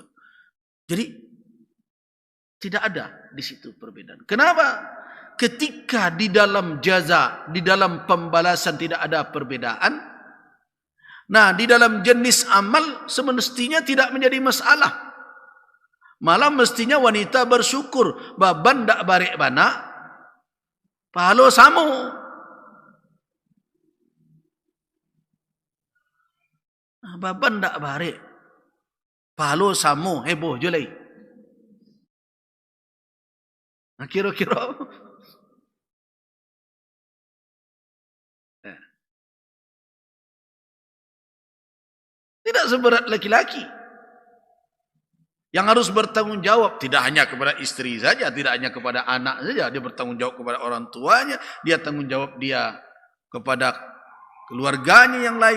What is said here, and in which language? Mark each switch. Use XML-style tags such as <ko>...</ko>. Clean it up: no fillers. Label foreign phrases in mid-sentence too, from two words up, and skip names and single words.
<id>Jadi tidak ada di situ perbedaan. Kenapa? Ketika di dalam jaza, di dalam pembalasan tidak ada perbedaan, nah di dalam jenis amal semestinya tidak menjadi masalah. Malah mestinya wanita bersyukur,</id> <min>baban dak barek bana, pahalo samo. Baban dak barek, pahalo samo, heboh julai.</min> <id>Nah, kira-kira tidak seberat laki-laki yang harus bertanggung jawab, tidak hanya kepada istri saja, tidak hanya kepada anak saja, dia bertanggung jawab kepada orang tuanya, dia tanggung jawab dia kepada keluarganya yang lain.</id>